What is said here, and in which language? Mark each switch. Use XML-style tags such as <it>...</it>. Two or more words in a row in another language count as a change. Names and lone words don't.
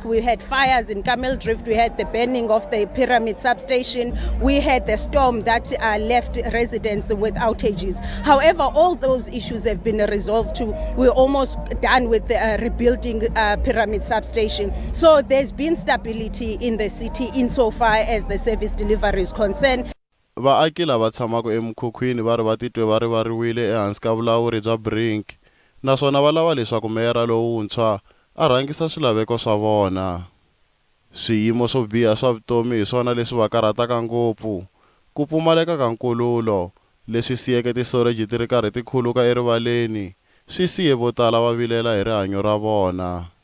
<en>We had fires in Camel Drift, we had the burning of the Pyramid substation, we had the storm that left residents with outages. However, all those issues have been resolved to. We're almost done with the rebuilding Pyramid substation. So there's been stability in the city insofar as the service delivery is concerned.</en> <ts>Vaaki lava tshamaka emukhukhwini va ri va titwe va rivariwile ehansi ka vulawuri bya Brink, naswona va lava leswaku meyara lowuntshwa a rhangisa swilaveko swa vona. Swiyimo swo biha swa vutomi hi swona leswi va karhataka ngopfu, ku pfumaleka ka nkululo leswi siyeke tisoreji ti ri karhi ti khuluka erivaleni, swi siye vo tala va vilela hi rihanyo ra vona.</ts>